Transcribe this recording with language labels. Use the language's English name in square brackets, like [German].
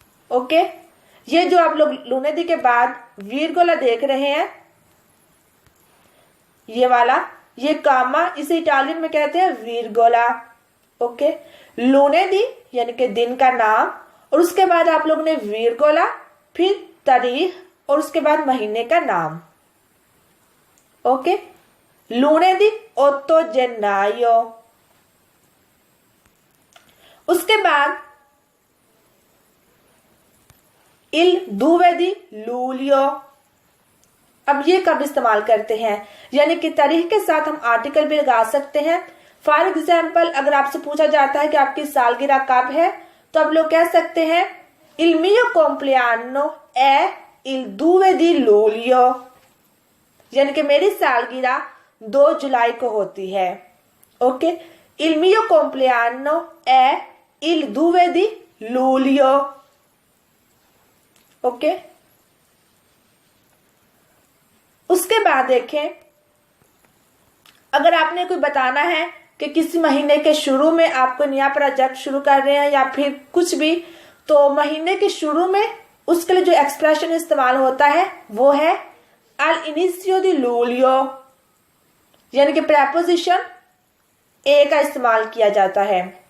[Hindi] Okay, ये जो आप लोग lunedì के बाद virgola देख रहे हैं, ये वाला, ये कामा, इसे इटालियन में कहते हैं virgola। ओके, lunedì यानी कि दिन का नाम, और उसके बाद आप लोगों ने virgola, फिर तारीख और उसके बाद महीने का नाम। [Italian] ओके, lunedì 8 gennaio। [Hindi] उसके बाद [Italian] il 2 di luglio। [Hindi] अब ये कब इस्तेमाल करते हैं, यानी कि तारीख के साथ हम आर्टिकल भी लगा सकते हैं। फॉर एग्जाम्पल, अगर आपसे पूछा जाता है कि आपकी सालगिरह कब है, तो आप लोग कह सकते हैं [Italian] il mio compleanno è il 2 di luglio, [Hindi] यानी कि मेरी सालगिरह 2 जुलाई को होती है। [Italian] ओके, il mio compleanno è il 2 di luglio। [Hindi] Okay, उसके बाद देखें, अगर आपने कोई बताना है कि किसी महीने के शुरू में आपको नया प्रोजेक्ट शुरू कर रहे हैं या फिर कुछ भी, तो महीने के शुरू में उसके लिए जो एक्सप्रेशन इस्तेमाल होता है वो है [Italian] all'inizio di luglio, [Hindi] यानी कि प्रेपोजिशन ए का इस्तेमाल किया जाता है।